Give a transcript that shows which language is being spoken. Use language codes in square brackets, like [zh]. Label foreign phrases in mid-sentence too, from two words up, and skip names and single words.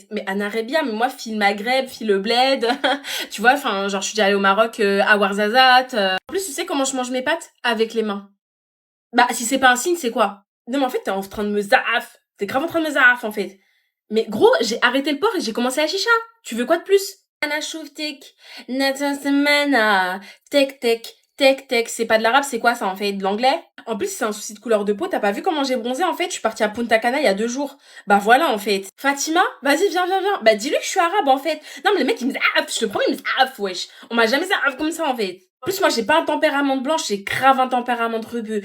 [fr] Mais moi, fille Maghreb, fille le bled. Tu vois, enfin, genre, je suis déjà allée au Maroc, à Ouarzazate. En plus, tu sais comment je mange mes pâtes? Avec les mains. Bah, si c'est pas un signe, c'est quoi? Non, mais en fait, t'es en train de me zaaf. T'es grave en train de me zaaf, en fait. Mais gros, j'ai arrêté le porc et j'ai commencé la chicha. Tu veux quoi de plus? Ana chouftik, nata semana, tek tek, tek tek. C'est pas de l'arabe, c'est quoi ça en fait? De l'anglais? En plus, c'est un souci de couleur de peau. T'as pas vu comment j'ai bronzé en fait? Je suis partie à Punta Cana il y a 2 jours. Bah voilà en fait. Fatima, vas-y, viens. Bah dis-lui que je suis arabe en fait. Non mais le mec il me dit ah, je te promets, il me dit ah, wesh. On m'a jamais dit ah comme ça en fait. En plus, moi, j'ai pas un tempérament de blanche, j'ai grave un tempérament de rebeu.